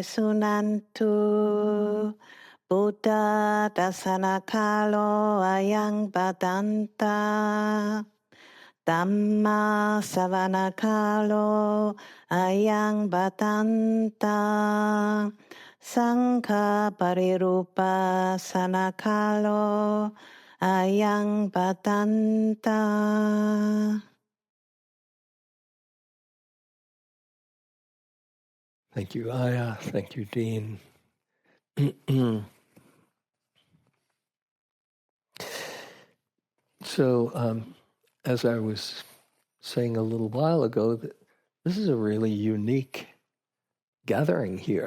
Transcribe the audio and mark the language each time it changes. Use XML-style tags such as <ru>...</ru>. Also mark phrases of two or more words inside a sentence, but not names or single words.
<pi>sunantu Buddha dasana kalo ayang badanta Dhamma savana kalo ayang badanta Sangha parirupa sanakalo ayang badanta.</pi> <en>Thank you, Ayya. Thank you, Dean. So, as I was saying a little while ago, that this is a really unique gathering here.</en>